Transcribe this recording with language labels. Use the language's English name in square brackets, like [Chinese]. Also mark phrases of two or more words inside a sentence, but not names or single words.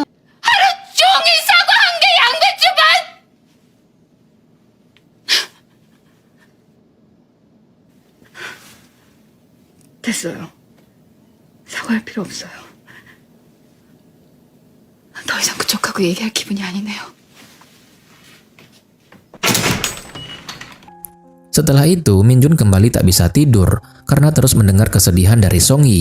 [Korean] 종일 사과 한 개 양배추 반. 됐어요. 사과할 필요 없어요. 더 이상 그쪽하고 얘기할 기분이 아니네요. [Indonesian] Setelah itu, Min-jun kembali tak bisa tidur karena terus mendengar kesedihan dari Song-yi.